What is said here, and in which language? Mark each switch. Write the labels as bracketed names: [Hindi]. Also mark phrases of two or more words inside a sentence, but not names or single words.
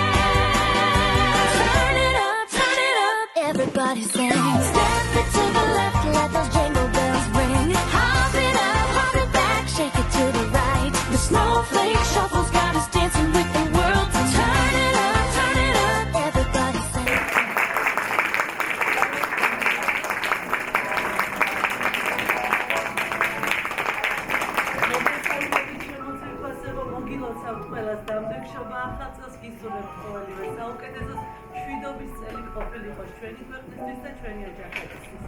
[English] Turn it up, everybody sing. Step it to the left, let those jingle bells ring. Hop it back, shake it to the right. The snowflake shuffle's got us dancing with the world. Turn it up, everybody sing. [Georgian] მოგილოცავ ყველას დამბექშობა ახალ წელს გისურვებთ ყოველივე საუკეთესოს შვიდობის წელი ყოფილიყოს ჩვენი ქვეყნისთვის და ჩვენი ოჯახებისთვის.